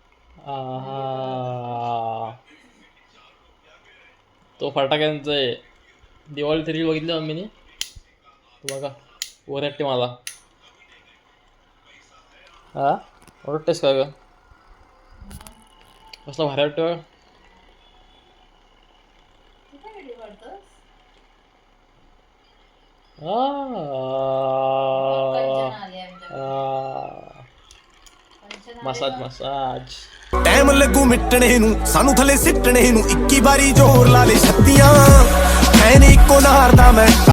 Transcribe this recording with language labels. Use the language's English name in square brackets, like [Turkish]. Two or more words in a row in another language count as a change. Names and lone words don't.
[Marathi] तो फटाक्यांचं आहे दिवाळी तरी बघितलं मम्मीने तू बघा ओरडते मला हा ओरडतेस का ग कसला भारी वाटतं कुठे व्हिडिओ काढतोस कंचना आली आमच्या कंचना मसाज मसाज [Punjabi] ਟਾਈਮ ਲੱਗੂ ਮਿਟਣੇ ਨੂੰ ਸਾਨੂੰ ਥੱਲੇ ਸਿੱਟਣੇ ਨੂੰ 21 ਵਾਰੀ ਜ਼ੋਰ ਲਾ ਲੈ ਛੱਤੀਆਂ ਐ ਨੀ ਇੱਕੋ ਨਾਰ ਦਾ ਮੈਂ